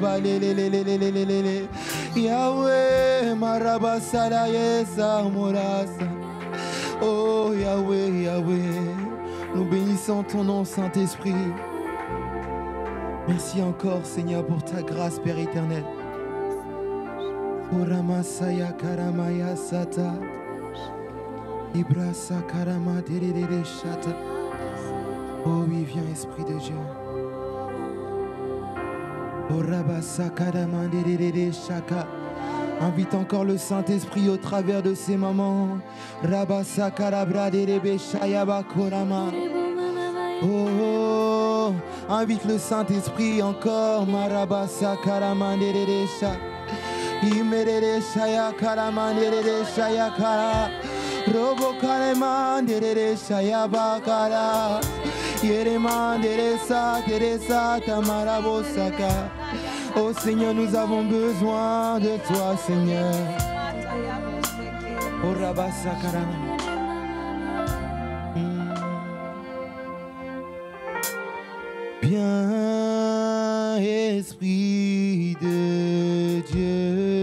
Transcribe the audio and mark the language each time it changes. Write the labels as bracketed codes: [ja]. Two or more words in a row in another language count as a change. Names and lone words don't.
[fr] Yahweh, Marabasalaye Samorasa. Oh Yahweh, Yahweh, nous bénissons ton nom, Saint-Esprit. Merci encore, Seigneur, pour ta grâce, Père éternel. Uramasaya karamaya sata. Ibrasa karama derere shata. Oh oui, viens, Esprit de Dieu. Orabasa karama derere shaka. Invite encore le Saint-Esprit au travers de ces moments. Rabasa karabra derebe shayaba korama. Oh, invite le Saint-Esprit encore. Marabasa karama derere shaka. Imerere shaya karama derere shaya kara. Robo Kaleman Dere Shayabakara Yereman Deresa Teresa Tamarabosaka. Oh Seigneur, nous avons besoin de toi, Seigneur. Oh Rabasakara. Bien, Esprit de Dieu.